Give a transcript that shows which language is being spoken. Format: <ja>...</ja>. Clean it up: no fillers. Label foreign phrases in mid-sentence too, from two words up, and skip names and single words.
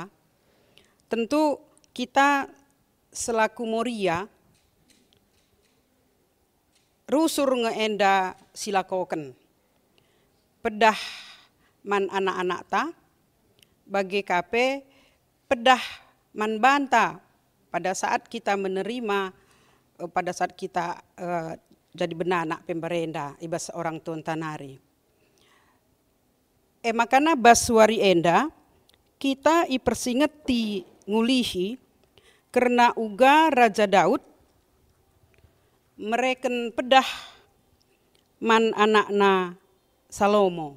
<btx>Tentu kita selaku Moria rusur ngeenda silakoken. Pedah man anak-anak ta, bagi kape pedah man banta</btx> <id>pada saat kita menerima, pada saat kita jadi</id> <btx>benanak pemberenda, ibas orang tuan tanari. Makana baswari enda, kita ipersingeti ngulihi, karena uga Raja Daud, mereken pedah man anakna Salomo.</btx>